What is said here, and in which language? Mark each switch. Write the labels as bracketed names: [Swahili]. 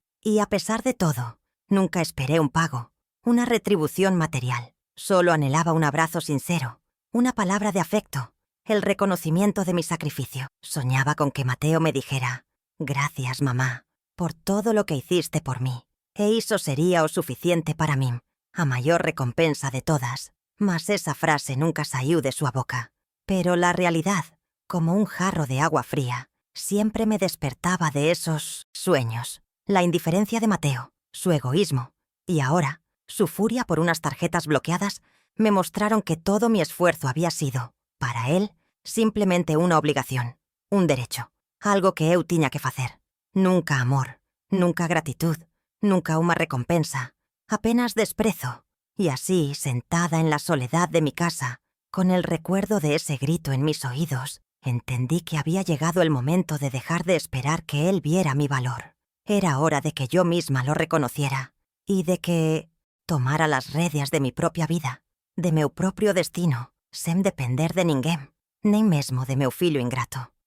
[Spanish] Y a pesar de todo, nunca esperé un pago, una retribución material. Solo anhelaba un abrazo sincero, una palabra de afecto, el reconocimiento de mi sacrificio. Soñaba con que Mateo me dijera: «Gracias, mamá, por todo lo que hiciste por mí». [Galician] E iso sería o suficiente para mí, a maior recompensa de todas. Mas esa frase nunca saiu de súa boca. [Spanish] Pero la realidad, como un jarro de agua fría, siempre me despertaba de esos sueños. La indiferencia de Mateo, su egoísmo, y ahora, su furia por unas tarjetas bloqueadas, me mostraron que todo mi esfuerzo había sido, para él, simplemente una obligación, un derecho, algo que [Galician] eu tiña que facer. [Spanish] Nunca amor, nunca gratitud, nunca [Galician] unha recompensa, apenas desprezo. [Spanish] Y así, sentada en la soledad de mi casa, con el recuerdo de ese grito en mis oídos, entendí que había llegado el momento de dejar de esperar que él viera mi valor. Era hora de que yo misma lo reconociera, y de que tomara las rédeas de mi propia vida, [Galician] de meu propio destino, sen depender de ninguén, nen mesmo de meu fillo ingrato.